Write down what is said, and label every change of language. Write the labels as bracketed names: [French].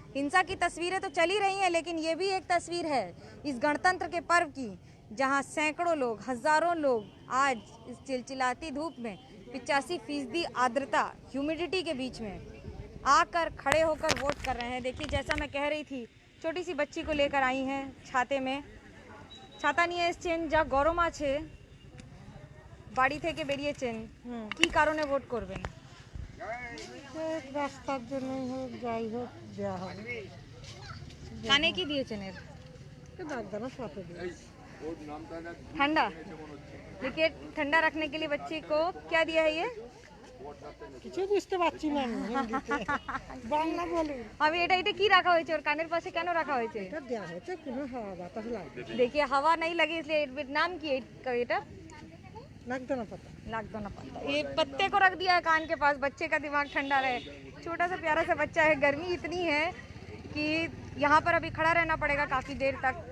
[Hindi] हिंसा की तस्वीरें तो चली रही हैं, लेकिन ये भी एक तस्वीर है इस गणतंत्र के पर्व की, जहां सैकड़ों लोग, हज़ारों लोग आज इस चिलचिलाती धूप में 85% आर्द्रता, ह्यूमिडिटी के बीच में आकर खड़े होकर वोट कर रहे हैं। देखिए, जैसा मैं कह रही थी, छोटी सी बच्ची को लेकर आई हैं छाते में। [Bangla] ছাতা নিয়ে এসছেন, যা গরম আছে, বাড়ি থেকে বেরিয়েছেন, কি কারণে ভোট করবেন? রাস্তার জন্যই হোক, যাই হোক, দেওয়া হবে। কানে কি দিয়েছেন এর? দাঁড়ানো সাথে দিয়েছি। [Hindi] ठंडा, देखिए ठंडा रखने के लिए बच्ची को क्या दिया है ये? [Bangla] কিছু বুঝতে পারছি না আমি হিন্দিতে, বাংলা বলি। আমি এটা কি রাখা হয়েছে ওর কানের পাশে, কেন রাখা হয়েছে? এটা দেওয়া হয়েছে কোনো হাওয়া বাতাস লাগবে। [Hindi] देखिए हवा नहीं लगी, इसलिए नाम की [Bangla] এটা লাগতো না পাতা। लागदो ना पता। [Hindi] ये पत्ते को रख दिया है कान के पास, बच्चे का दिमाग ठंडा रहे। छोटा सा प्यारा सा बच्चा है, गर्मी इतनी है कि यहाँ पर अभी खड़ा रहना पड़ेगा काफ़ी देर तक।